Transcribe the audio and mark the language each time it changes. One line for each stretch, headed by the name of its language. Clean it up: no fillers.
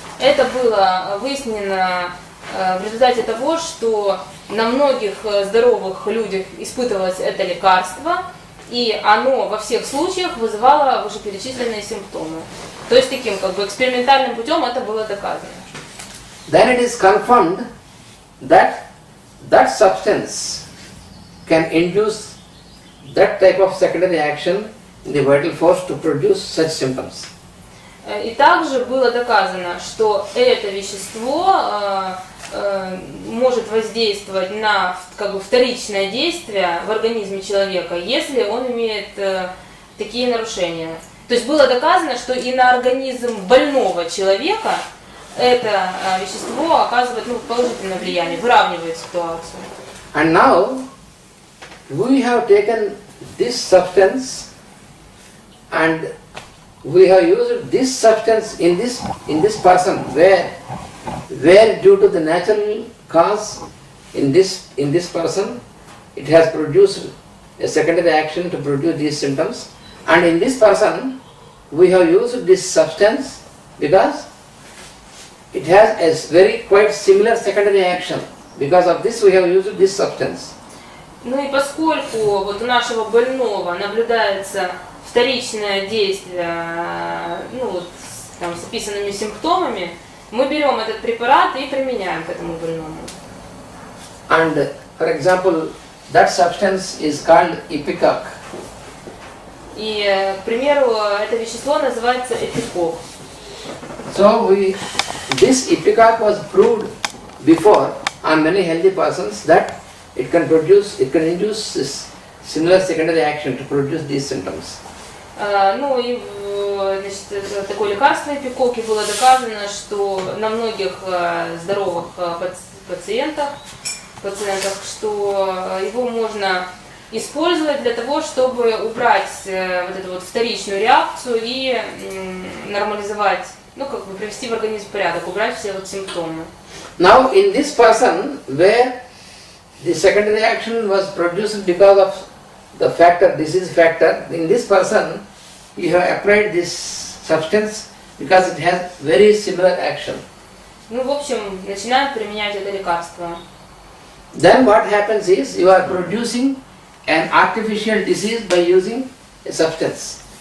Russian: Это было выяснено в результате того, что на многих здоровых людях испытывалось это лекарство, и оно во всех случаях вызывало вышеперечисленные симптомы. То есть таким экспериментальным путем это было доказано.
English: Then it is confirmed that substance can induce that type of secondary action in the vital force to produce such symptoms.
Russian: И также было доказано, что это вещество может воздействовать на вторичное действие в организме человека, если он имеет такие нарушения. То есть было доказано, что и на организм больного человека это вещество оказывает положительное влияние, выравнивает ситуацию.
English: And now we have taken this substance and we have used this substance in this person, where due to the natural cause in this person, it has produced a secondary action to produce these symptoms, and in this person we have used this substance because it has a very quite similar secondary action. Because of this we have used this substance.
Russian: Ну и поскольку вот у нашего больного наблюдается вторичное действие, ну вот там с описанными симптомами, мы берем этот препарат и применяем к этому больному.
English: And for example, that substance is called ipecac.
Russian: И, к примеру, это вещество называется эпикок.
English: So this ipecac was proved before on many healthy persons that it can induce this similar secondary action to produce these symptoms.
Russian: Ну и значит, такое лекарство эпикоки было доказано, что на многих здоровых пациентах, что его можно использовать для того, чтобы убрать вот эту вот вторичную реакцию и нормализовать, ну как бы привести в организм в порядок, убрать все вот симптомы.
English: Now in this person where the secondary action was produced because of the factor, disease factor, in this person you have applied this substance because it has very similar action.
Russian: Ну, в общем, начинаем применять это лекарство.
English: Then what happens is you are producing an artificial disease by using a substance.